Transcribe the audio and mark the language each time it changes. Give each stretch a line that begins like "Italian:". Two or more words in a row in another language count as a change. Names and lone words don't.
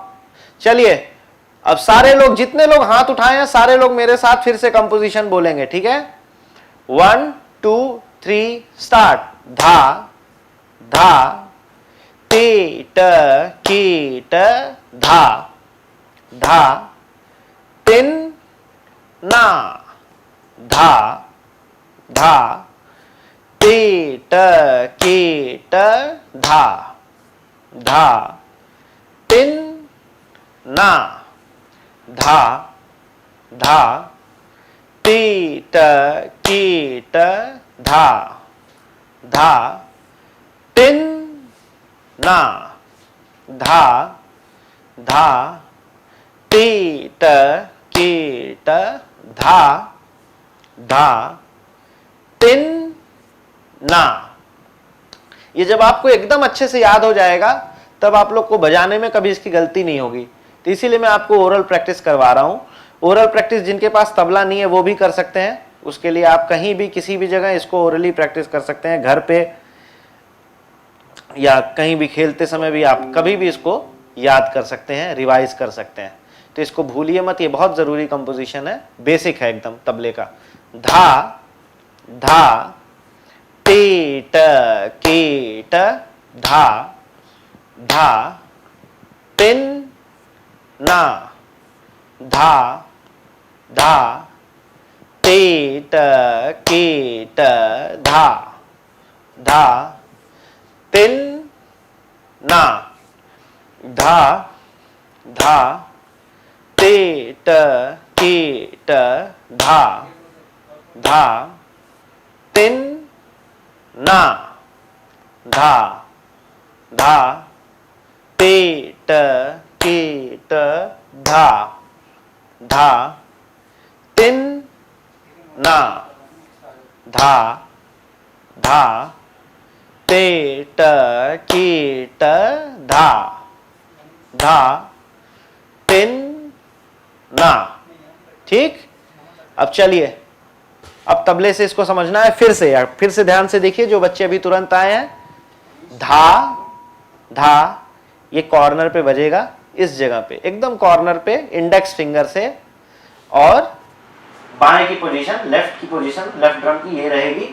Hindi: चलिए अब सारे लोग, जितने लोग हाथ उठाए हैं सारे लोग मेरे साथ फिर से कंपोजिशन बोलेंगे, ठीक है? 1 2 3 स्टार्ट। धा धा ती ट की ट धा धा तिन ना धा धा ती ट की ट धा धा तिन ना धा धा ती ट की ट धा धा तिन ना धा धा ती ट की ट धा धा तिन ना। ये जब आपको एकदम अच्छे से याद हो जाएगा तब आप लोग को बजाने में कभी इसकी गलती नहीं होगी। तो इसीलिए मैं आपको
English: oral practice
Hindi: करवा रहा हूँ।
English: oral practice
Hindi: जिनके पास तबला नहीं है वो भी कर सकते हैं, उसके लिए आप कहीं भी किसी भी जगह इसको
English: orally practice
Hindi: कर सकते हैं, घर पे या कहीं भी खेलते समय भी आप कभी भी इसको याद कर सकते हैं, रिवाइज कर सकते हैं। तो इसको भूलिए मत, ये बहुत जरूरी कंपोजिशन है, बेसिक है एकदम तबले का। धा धा ते ट के ट धा धा तिन ना धा धा ते ट के ट धा धा तिन ना धा धा ते ट के ट धा धा तिन ना धा धा ते ट के ट धा धा तिन ना धा धा ते ट के ट धा धा तिन ना। ठीक, अब चलिए, अब तबले से इसको समझना है फिर से, यार फिर से ध्यान से देखिए जो बच्चे अभी तुरंत आए हैं। धा धा ये कॉर्नर पे बजेगा, इस जगह पे एकदम कॉर्नर पे
English: index finger
Hindi: से, और बाएं की पोजीशन, लेफ्ट की पोजीशन,
English: left drum
Hindi: की ये रहेगी।